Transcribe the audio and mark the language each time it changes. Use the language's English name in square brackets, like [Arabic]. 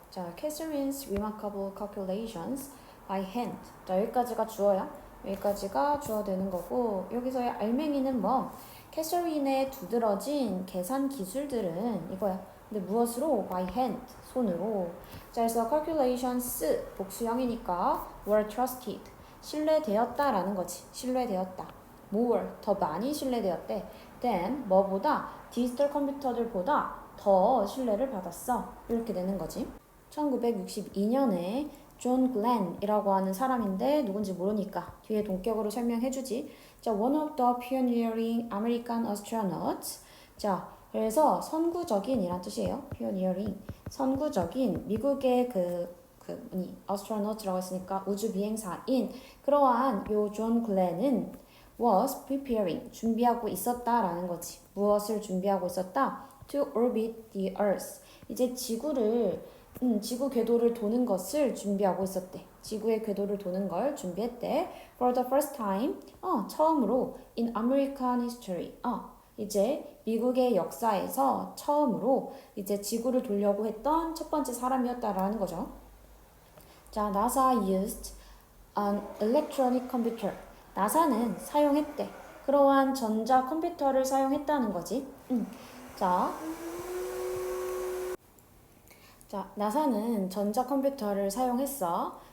[English] 자, Catherine's remarkable calculations by hand. [Korean] 자, 여기까지가 주어야. 여기까지가 주어 되는 거고, 여기서의 알맹이는 뭐? 캐서린의 두드러진 계산 기술들은 이거야. 근데 무엇으로? [English] by hand. [Korean] 손으로. 자, 그래서 calculations 복수형이니까 [English] were trusted. [Korean] 신뢰되었다라는 거지. 신뢰되었다. more. 더 많이 신뢰되었대. than 뭐보다? 디지털 컴퓨터들보다 더 신뢰를 받았어. 이렇게 되는 거지. 1962년에 존 글렌이라고 하는 사람인데 누군지 모르니까 뒤에 동격으로 설명해주지. [English] 자, one of the pioneering American astronauts. [Korean] 자, 그래서 선구적인이란 뜻이에요. [English] pioneering. [Korean] 선구적인 미국의 astronaut라고 했으니까 우주 비행사인 그러한 요 존 글렌은 [English] was preparing. [Korean] 준비하고 있었다라는 거지. 무엇을 준비하고 있었다? [English] To orbit the earth. [Korean] 이제 지구 궤도를 도는 것을 준비하고 있었대. 지구의 궤도를 도는 걸 준비했대. [English] For the first time, [Korean] 처음으로 [English] in American history. [Korean] 이제 미국의 역사에서 처음으로 이제 지구를 돌려고 했던 첫 번째 사람이었다라는 거죠. [English] 자, NASA used an electronic computer. [Korean] 나사는 사용했대. 그러한 전자 컴퓨터를 사용했다는 거지. 자, 나사는 전자 컴퓨터를 사용했어.